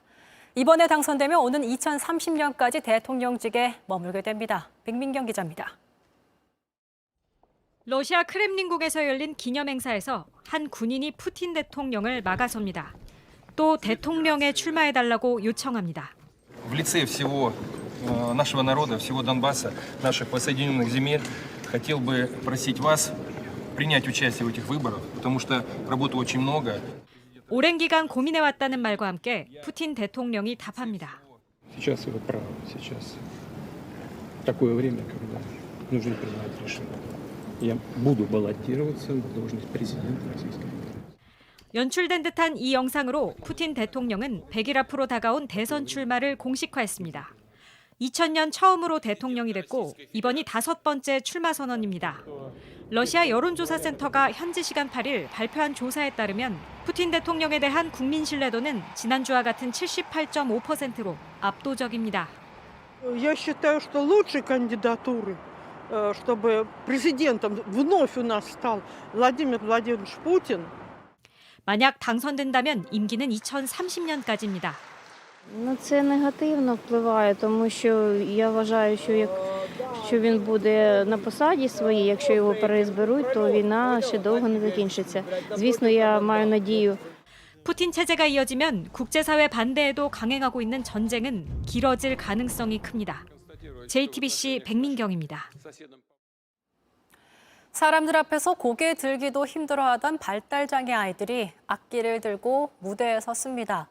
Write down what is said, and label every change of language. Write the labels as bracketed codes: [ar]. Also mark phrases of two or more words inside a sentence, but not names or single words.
[ko] 이번에 당선되면 오는 2030년까지 대통령직에 머물게 됩니다. 백민경 기자입니다. 러시아 크렘린궁에서 열린 기념행사에서 한 군인이 푸틴 대통령을 막아섭니다. 또 대통령에 출마해달라고 요청합니다. [ru] В лице всего нашего народа, всего Донбасса, наших подсоединенных земель, хотел бы просить вас принять участие в этих выборах, потому что работы очень много. [ko] 오랜 기간 고민해왔다는 말과 함께 푸틴 대통령이 답합니다. [ru] Сейчас вы правы, сейчас такое время, когда нужно принимать решение. Я буду баллотироваться на должность президента Российской Федерации. [ko] 연출된 듯한 이 영상으로 푸틴 대통령은 100일 앞으로 다가온 대선 출마를 공식화했습니다. 2000년 처음으로 대통령이 됐고 이번이 5번째 출마 선언입니다. 러시아 여론조사센터가 현지 시간 8일 발표한 조사에 따르면 푸틴 대통령에 대한 국민 신뢰도는 지난주와 같은 78.5%로 압도적입니다. [ru] Я считаю, что лучшей кандидатурой, чтобы президентом вновь у нас стал Владимир Владимирович Путин. [ko] 만약 당선된다면 임기는 2030년까지입니다. [uk] Це негативно впливає, тому що я вважаю, що він буде на посаді своїй, якщо його переізберуть, то війна ще довго не закінчиться. Звісно, я маю надію. [ko] 푸틴 체제가 이어지면 국제사회 반대에도 강행하고 있는 전쟁은 길어질 가능성이 큽니다. JTBC 백민경입니다. 사람들 앞에서 고개 들기도 힘들어하던 발달장애 아이들이 악기를 들고 무대에 섰습니다.